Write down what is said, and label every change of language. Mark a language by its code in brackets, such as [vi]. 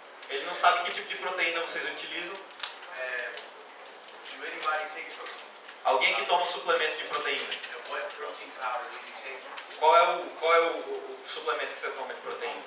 [pt] Ele não sabe que tipo de proteína vocês utilizam. [en] Do anybody take protein? [pt] Alguém que toma um suplemento de proteína. [en] And what protein powder do you take? [pt] Qual é o suplemento que você toma de proteína?